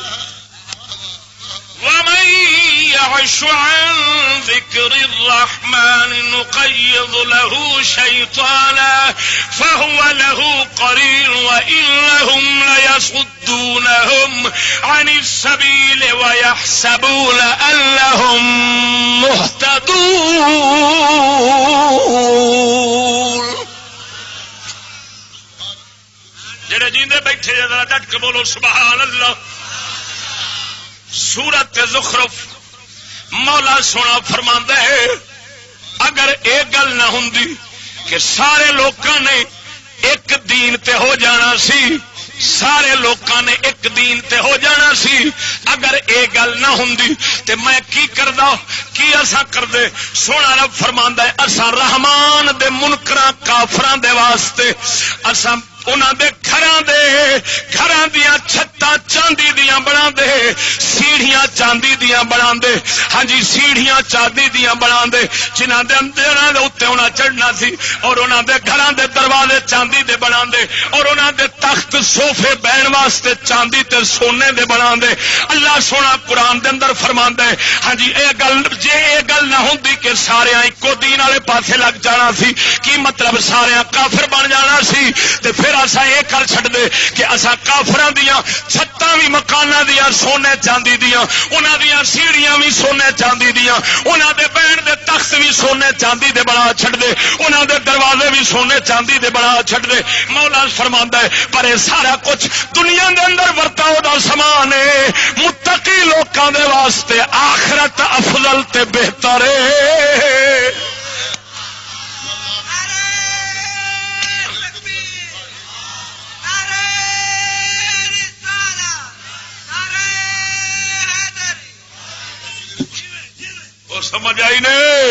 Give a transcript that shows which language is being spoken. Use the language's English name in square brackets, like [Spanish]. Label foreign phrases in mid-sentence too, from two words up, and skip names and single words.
[Arabic] نقيض له شيطانا فهو له قرين وإنهم ليصدونهم عن السبيل ويحسبون أنهم مهتدون۔ [Punjabi] جڑے جیندے بیٹھے ذرا ڈٹ کے بولو [Arabic] سبحان اللہ۔ [Punjabi] سورت زخرف مولا سونا فرماندا ہے اگر ایک گل نہ ہوندی کہ سارے لوکاں نے ایک دین تے ہو جانا سی، سارے لوکاں نے ایک دین تے ہو جانا سی، اگر یہ گل نہ ہوندی تے میں کی کردا، کی اساں کردے؟ سونا رب فرماندا ہے اساں رحمان دے منکراں کافراں دے واسطے اساں انہاں دے گھراں دیاں چھتاں چاندی دیاں بنا دے، سیڑھیاں چاندی دیاں بنا دے، ہاں جی سیڑھیاں چاندی دیاں بنا دے، جنہاں دے اندر اوتے انہاں چڑھنا سی، اور انہاں دے گھراں دے دروازے چاندی دے بنا دے، اور انہاں دے تخت صوفے بہن واسطے چاندی تے سونے دے بنا دے۔ اللہ سونا قرآن دے اندر فرماندا ہے ہاں جی اے گل جے اے گل نہ ہوندی کہ سارے اکو دین والے پاسے لگ جانا سی، کی مطلب سارے کافر بن جانا سی، تے پھر پھر اسا یہ کر چھڈ دے کہ اسا کافراں دیاں چھتاں بھی مکاناں دیاں سونے چاندی دیاں، انہاں دیاں سیڑھیاں بھی سونے چاندی دیاں، انہاں دے بیٹھ دے تخت بھی سونے چاندی دے بنا چھڈ دے، انہاں دے دروازے بھی سونے چاندی دے بنا چھڈ دے۔ مولا فرماندا ہے پر یہ سارا کچھ دنیا دے اندر ورتاؤ دا سامان ہے، متقی لوکاں دے واسطے آخرت افضل تے بہتر ہے۔ سمجھ آئی نے؟